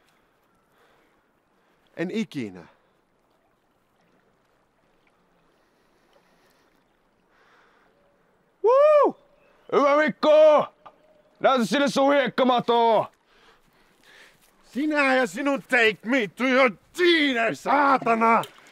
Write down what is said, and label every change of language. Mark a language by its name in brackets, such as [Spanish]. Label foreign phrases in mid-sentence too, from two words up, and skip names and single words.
[Finnish] En ikinä. Woo! Hyvä Mikko! Näytä sille sun hiekkamatoa! Sinä ja sinun [English] take me to your dinner, [Finnish] saatana!